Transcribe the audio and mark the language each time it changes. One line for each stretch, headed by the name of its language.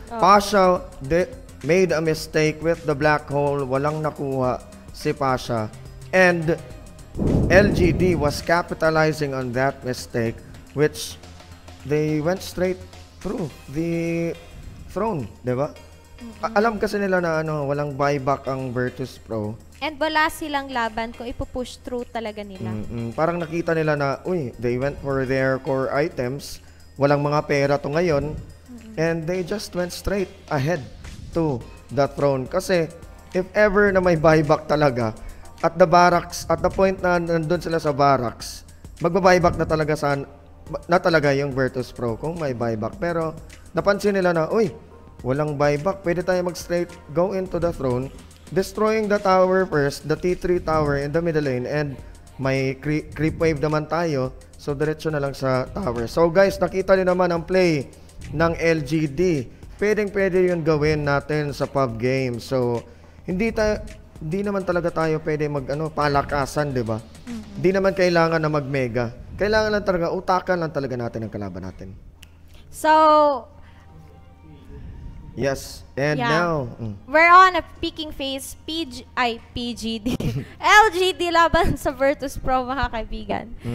English: Pasha made a mistake with the black hole.
Filipino: Walang nakuha si Pasha.
English: And LGD was capitalizing on that mistake, which they went straight through the throne,
Filipino: di ba? Alam kasi nila na walang buyback ang Virtus Pro. And wala silang laban kung ipupush through talaga nila. Parang nakita nila na,
English: they went for their core items.
Filipino: Walang mga pera to ngayon.
English: And they just went straight ahead to the throne.
Filipino: Kasi, if ever na may buyback talaga,
English: at the barracks, at the point
Filipino: na nandun sila sa barracks, magba-buyback na talaga yung Virtus Pro kung may buyback. Pero napansin nila na, walang buyback. Pwede tayo mag-straight go into the throne,
English: destroying the tower first, the T3 tower in the middle lane,
Filipino: and may creep wave naman tayo. So diretso na lang sa tower. So guys, nakita niyo naman ang play ng LGD. Pwede yun gawin natin sa pub game. So hindi naman talaga tayo pwede palakasan, 'di ba? Hindi naman kailangan na mag-mega. Kailangan lang talaga utakan lang talaga natin ang kalaban natin.
English: So, yes. And now, we're on a peaking phase, PGD.
Filipino: LGD laban sa Virtus Pro, mga kaibigan.